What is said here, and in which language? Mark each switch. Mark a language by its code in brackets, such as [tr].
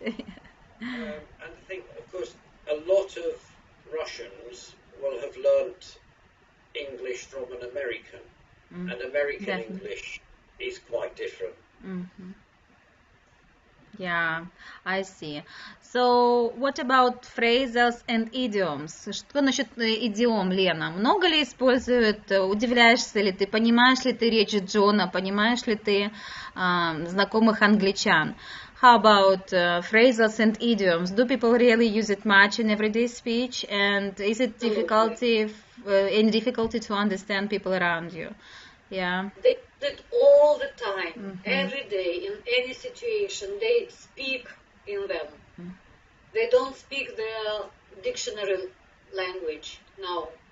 [en] And I think, of course, a lot of Russians will have learnt English from an American, and American Definitely. English is quite different. Mm-hmm. Yeah, I see. So, what about phrasals and idioms? [ru] Что насчет идиом, Лена? Много ли используют? Удивляешься ли ты? Понимаешь ли ты речь Джона? Понимаешь ли ты знакомых англичан? [en] How about phrasals and idioms? Do people really use it much in everyday speech? And is it any difficulty to understand people around you? Yeah. They use it all the time, every day, in any situation. They speak in them. They don't speak their dictionary language now.